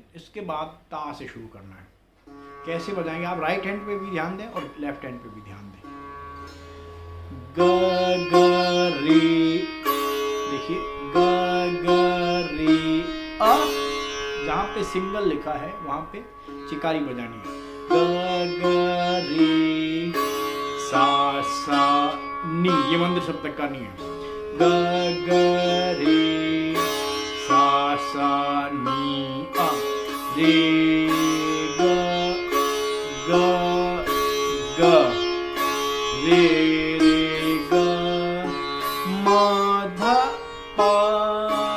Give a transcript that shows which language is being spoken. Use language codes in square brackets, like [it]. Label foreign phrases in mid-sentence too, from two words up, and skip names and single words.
[hi] इसके बाद ता से शुरू करना है। कैसे बजाएंगे आप? [en] right hand [hi] पे भी ध्यान दें और [en] left hand [hi] पे भी ध्यान दें। ग ग रे, देखिए ग ग रे अ, जहाँ पे सिंगल लिखा है वहाँ पे चिकारी बजानी है। ग ग रे सा सा नी, ये मंद सप्तक का नी है। ग ग रे सा सा नी आ, रे ग ग ग रे रे ग मा धा पा